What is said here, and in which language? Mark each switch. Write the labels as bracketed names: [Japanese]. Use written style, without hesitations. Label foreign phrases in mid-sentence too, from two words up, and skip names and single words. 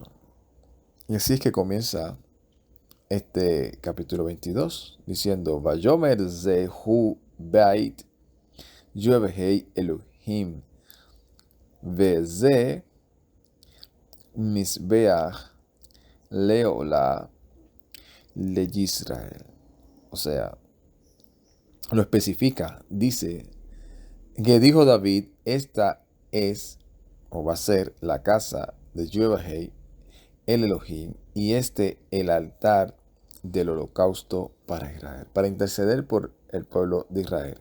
[Spanish] Y así es que comienza este capítulo 22, diciendo, [Hebrew] ויאמר זהו בית יהוה אלהים וזה מזבח לעלה לישראל. [Spanish] O sea, lo especifica, dice que dijo David, esta es o va a ser la casa de Yevhei el Elohim y el altar del holocausto para Israel, para interceder por el pueblo de Israel.